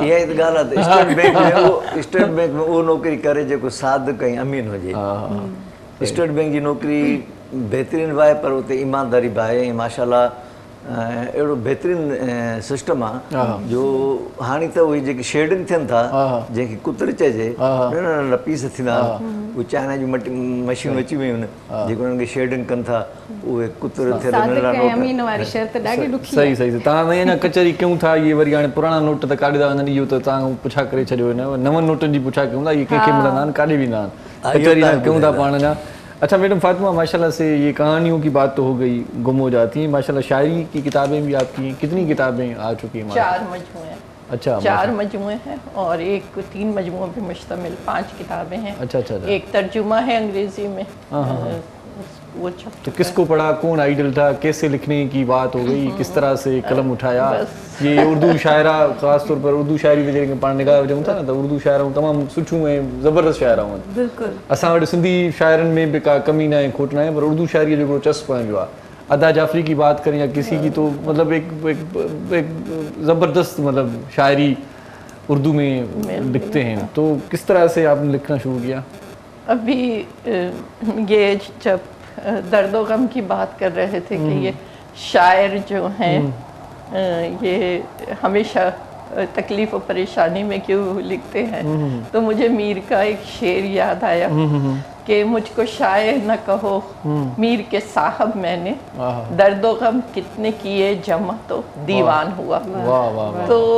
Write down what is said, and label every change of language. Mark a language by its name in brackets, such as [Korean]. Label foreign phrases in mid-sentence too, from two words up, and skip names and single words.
[Sindhi] इहा ई त ॻाल्हि आहे स्टेट बैंक में उहो स्टेट बैंक में उहो नौकिरी करे जेको सादिक ऐं अमीन हुजे स्टेट बैंक जी नौकिरी बहितरीनु आहे पर उते ईमानदारी बि आहे ऐं माशाल्लाह अहिड़ो बहितरीनु सिस्टम आहे जो हाणे त उहे जेके शेडिंग थियनि था जंहिंखे कुतर चइजे नंढा नंढा पीस थींदा उहे चाइना जूं मशीनूं अची वियूं आहिनि जेके उन्हनि खे शेडिंग कनि था उहे कुतर थियल नंढा नोट सही सही तव्हां अञा कचहरी कयूं था इहे वरी हाणे पुराणा नोट त काॾे था वञनि इहो त तव्हां पुछा करे छॾियो नवनि नोटनि जी पुछा कयूं था इहे कंहिंखे मिलंदा आहिनि काॾे वेंदा आहिनि कचहरी कयूं था पाण अञा [Urdu] اچھا میڈم فاطمہ ماشاءاللہ سے یہ کہانیوں کی بات تو ہو گئی گم ہو جاتی ہیں ماشاءاللہ شاعری کی کتابیں بھی آپ کی کتنی کتابیں آ چکی ہیں 4 مجموعے اچھا 4 مجموعے ہیں اور 3 مجموعوں پہ مشتمل 5 کتابیں ہیں اچھا ایک ترجمہ ہے انگریزی میں وہ تو کس کو پڑھا کون آئیڈل تھا کیسے لکھنے کی بات ہو گئی کس طرح سے قلم اٹھایا یہ اردو شاعرہ خاص طور پر اردو شاعری میں [Sindhi] जेके पाण निगाह विझूं था न त उर्दू शायराऊं तमामु सुठियूं ऐं ज़बरदस्त शायराऊं आहिनि बिल्कुलु असां वटि सिंधी शायरनि में भी का कमी ना है खोट ना है पर उर्दू शायरी जो चस्प पंहिंजो आहे [Urdu] ادا جعفری کی بات کریں یا کسی کی تو مطلب ایک زبردست مطلب شاعری اردو میں لکھتے ہیں تو کس طرح سے آپ نے لکھنا شروع کیا ابھی یہ جب دردوغم کی بات کر رہے تھے کہ یہ شاعر جو ہیں یہ ہمیشہ تکلیف اور پریشانی میں کیوں لکھتے ہیں تو مجھے میر کا ایک شعر یاد آیا کہ مجھ کو شاعر نہ کہو میر کے صاحب میں نے دردوغم کتنے کیے جمع تو دیوان ہوا تو